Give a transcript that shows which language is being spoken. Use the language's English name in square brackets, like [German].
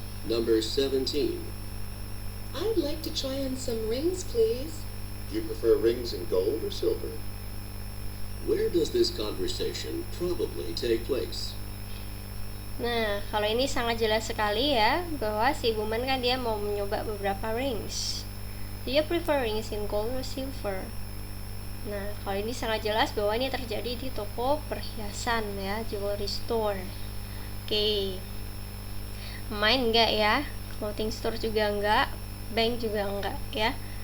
[English] Number 17. I'd like to try on some rings, please. Do you prefer rings in gold or silver? Where does this conversation probably take place? [Indonesian] Nah, kalau ini sangat jelas sekali ya, bahwa si woman kan dia mau mencoba beberapa rings. [English] Do you prefer rings in gold or silver? [Indonesian] Nah, kalau ini sangat jelas bahwa ini terjadi di toko perhiasan ya, jewelry store. Oke. Main enggak ya? Clothing store juga enggak, bank juga enggak ya.